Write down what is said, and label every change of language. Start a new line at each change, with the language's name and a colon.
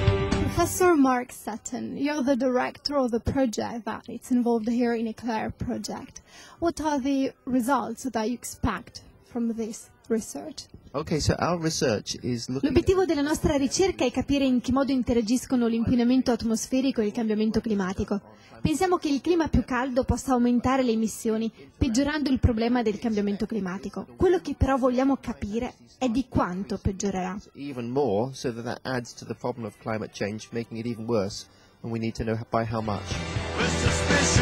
English: Professor Mark Sutton, you're the director of the project that it's involved here in ECLAIR project. What are the results that you expect from this research? Okay, so our research is looking...
Italian: L'obiettivo della nostra ricerca è capire in che modo interagiscono l'inquinamento atmosferico e il cambiamento climatico. Pensiamo che il clima più caldo possa aumentare le emissioni, peggiorando il problema del cambiamento climatico. Quello che però vogliamo capire è di quanto peggiorerà.
English: Even more, so that adds to the problem of climate change, making it even worse, and we need to know by how much.